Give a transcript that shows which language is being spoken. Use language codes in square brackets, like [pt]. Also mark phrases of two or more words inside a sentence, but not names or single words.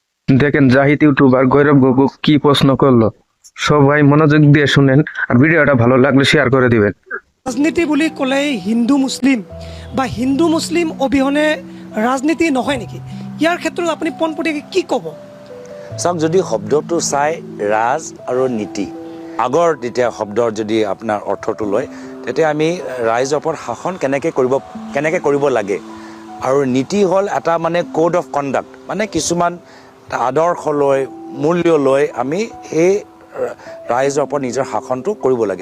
[bn] দেখেন জাহিদ ইউটিউবার গৈরব গগু কি প্রশ্ন করলো। সবাই মনোযোগ দিয়ে শুনেন আর ভিডিওটা ভালো লাগলে শেয়ার করে দিবেন। [as] ৰাজনীতি বুলি ক'লেই হিন্দু মুছলিম বা হিন্দু মুছলিম অবিহনে ৰাজনীতি নহয় নেকি? ইয়াৰ ক্ষেত্ৰত আপুনি পোনপটীয়াকৈ কি ক'ব? চাওক, যদি শব্দটো চাই ৰাজ আৰু নীতি আগৰ তেতিয়া শব্দৰ যদি আপোনাৰ অৰ্থটো লয়, তেতিয়া আমি ৰাইজৰ ওপৰত শাসন কেনেকৈ কৰিব লাগে, আৰু নীতি হ'ল এটা মানে [en] code of conduct, [as] মানে কিছুমান আদৰ্শ লৈ মূল্য লৈ আমি সেই ৰাইজৰ ওপৰত নিজৰ শাসনটো কৰিব লাগে।